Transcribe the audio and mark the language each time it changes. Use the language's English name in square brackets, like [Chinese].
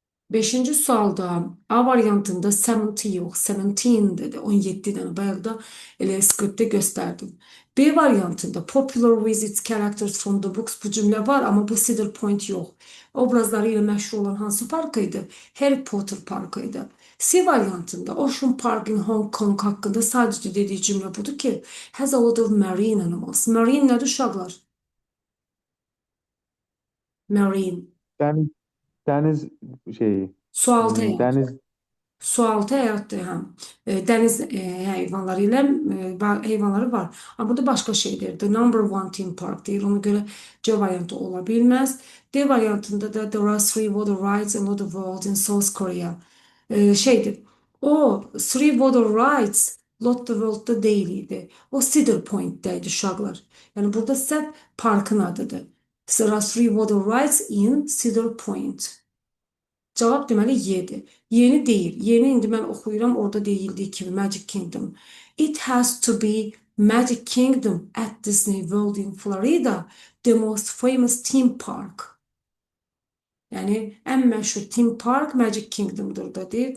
[Azerbaijani] Beşinci sualda A variantında 70 yox, 17 dedi. 17 dənə. Bayaq da elə skriptdə göstərdim. B variantında [English] popular with its characters from the books [Azerbaijani] bu cümlə var ama bu Cedar Point yox. Obrazları ilə məşhur olan hansı parkıydı? Harry Potter parkıydı. C variantında Ocean Park in Hong Kong haqqında sadəcə dediyi cümlə budur ki [English] has a lot of marine animals. [Azerbaijani] Marine nədir uşaqlar? Marine. Dəniz şeyi. Sualtı həyat. Dəniz Sualtı həyatdır həm. Dəniz heyvanları ilə heyvanları var. Amma burada başqa şeydir. [English] The number one theme park [Azerbaijani] deyir. [English] Ona görə C variantı ola bilməz. [Azerbaijani] D variantında da [English] there are three water rides in the world in South Korea. [Azerbaijani] Şeydir. O [English] three water rides [Azerbaijani] Lot the World'da deyil idi. O Cedar Point'dəydi uşaqlar. Yəni burada sizə parkın adıdır. [English] There are three water rides in Cedar Point. [Azerbaijani] Cavab deməli Y-dir. Yeni deyil. Yeni indi mən oxuyuram, orada deyildiyi kimi Magic Kingdom. [English] It has to be Magic Kingdom at Disney World in Florida, the most famous theme park. [Azerbaijani] Yəni ən məşhur theme park Magic Kingdom'dur da deyir.